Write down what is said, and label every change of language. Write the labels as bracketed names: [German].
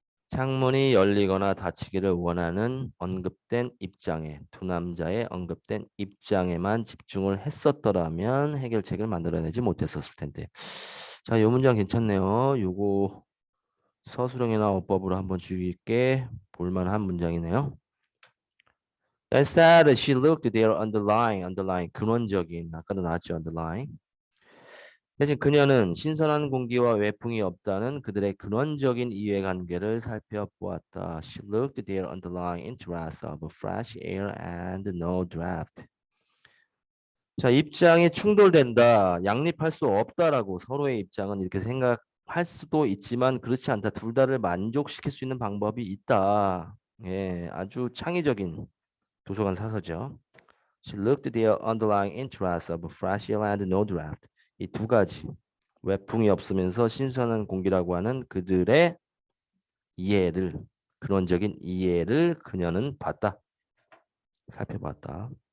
[Korean] 창문이 열리거나 닫히기를 원하는 언급된 입장에 두 남자의 언급된 입장에만 집중을 했었더라면 해결책을 만들어내지 못했었을 텐데 자, 이 문장 괜찮네요. 요거 서술형이나 어법으로 한번 주의 깊게 볼만한 문장이네요. [English] Instead, she looked their underlying [Korean] 근원적인 아까도 나왔죠 [English] underlying. [Korean] 대신 그녀는 신선한 공기와 외풍이 없다는 그들의 근원적인 이해관계를 살펴보았다. [English] She looked their underlying interest of fresh air and no draft. [Korean] 자, 입장이 충돌된다. 양립할 수 없다라고 서로의 입장은 이렇게 생각할 수도 있지만 그렇지 않다. 둘 다를 만족시킬 수 있는 방법이 있다. 예, 아주 창의적인 도서관 사서죠. [English] She looked at the underlying interests of fresh air and no draft. [Korean] 이 두 가지 외풍이 없으면서 신선한 공기라고 하는 그들의 이해를 근원적인 이해를 그녀는 봤다. 살펴봤다.